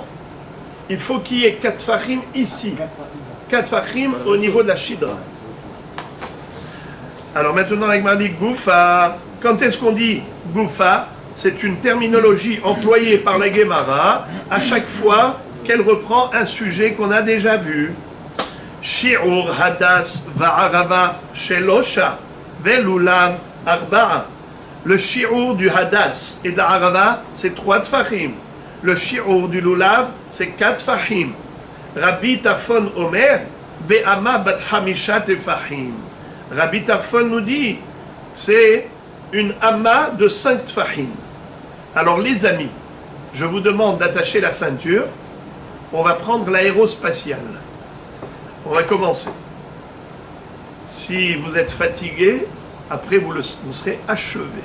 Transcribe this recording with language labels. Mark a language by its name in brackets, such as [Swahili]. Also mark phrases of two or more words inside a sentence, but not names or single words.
[French] Il faut qu'il y ait 4 fachim ici. 4 fachim au niveau de la shidra. Alors maintenant, avec Mardi Goufa, quand est-ce qu'on dit Goufa? C'est une terminologie employée par la Gemara à chaque fois qu'elle reprend un sujet qu'on a déjà vu. [Hebrew] שיעור הדס וערבה שלשה ולולב ארבעה. [French] Le shi'ur du hadas et de la arava, c'est 3 tfachim. Le shi'ur du lulav, c'est 4 tfachim. [Hebrew] רבי טרפון אומר באמה בת חמשה טפחים. [French] Rabbi Tarfon nous dit que c'est une amma de 5 tfachim. Alors les amis, je vous demande d'attacher la ceinture. On va prendre l'aérospatiale. On va commencer. Si vous êtes fatigué, après vous serez achevé.